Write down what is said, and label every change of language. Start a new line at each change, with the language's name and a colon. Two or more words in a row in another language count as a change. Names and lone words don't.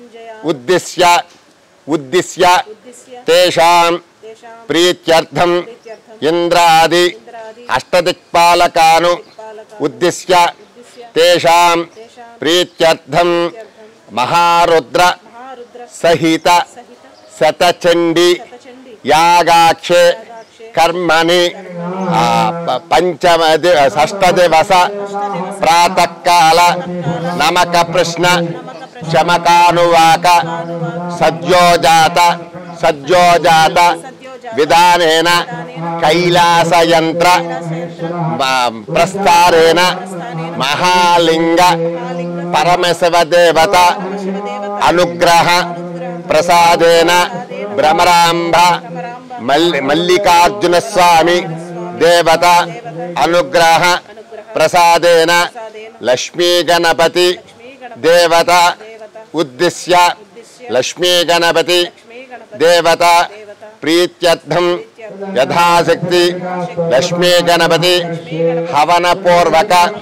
Sanskrit: उद्दिश्य तेषां प्रीत्यर्थं इंद्रादि अष्टदिक्पालकानु उद्दिश्य तेषां प्रीत्यर्थं महारुद्र सहित शतचंडी यागाक्षे कर्मणि पंचम षष्ठ दिवस प्रातः काल नमक प्रश्न चमकानुवाक सज्जोजात విధానేన కైలాసయంత్ర ప్రస్తారేణ మహాలింగ పరమశివదేవత అనుగ్రహ ప్రసాదేన భ్రమరాంబ మల్లికార్జున స్వామి దేవత అనుగ్రహ ప్రసాదేన లక్ష్మీ గణపతి దేవత ఉద్దిశ్య లక్ష్మీ గణపతి దేవత ప్రీత్యర్థం యథాశక్తి లక్ష్మీ గణపతి హవన పూర్వక